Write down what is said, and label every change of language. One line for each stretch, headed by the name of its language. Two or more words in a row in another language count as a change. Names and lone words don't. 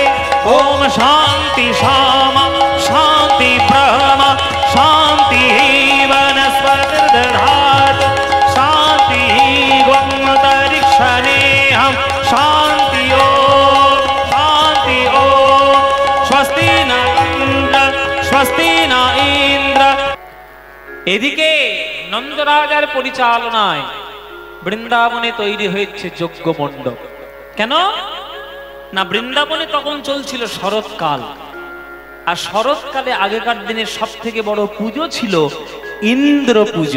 Sanskrit: ओम शांति शामा शांति ब्रह्म शांति वनस्पतिर्दधातु शांति वंतरिक्षणेऽहं शांति ओम स्वस्ति न इंद्र।
Bangla: এদিকে নন্দরাজার পরিচালনায় বৃন্দাবনে তৈরি হয়েছে যজ্ঞ মণ্ডপ। কেন না, বৃন্দাবনে তখন চলছিল শরৎকাল, আর শরৎকালে আগেকার দিনের সব থেকে বড় পুজো ছিল ইন্দ্র পুজো।